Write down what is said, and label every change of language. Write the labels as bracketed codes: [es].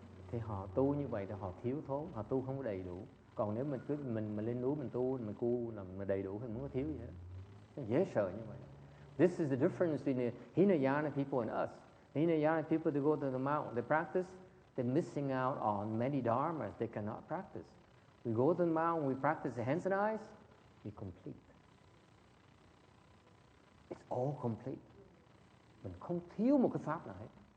[vi] Thì họ tu như vậy thì họ thiếu thốn, họ tu không có đầy đủ. Còn nếu mình lên núi mình tu, mình cu là mình đầy đủ thì không có thiếu gì hết. Nó dễ sợ như vậy. [en] This is the difference between the Hinayana people and us. The Hinayana people, they go to the mountain, they practice, they're missing out on many dharmas they cannot practice. We go to the mountain, we practice the hands and eyes, we complete. It's all complete. [vi] Mình không thiếu một cái pháp nào hết.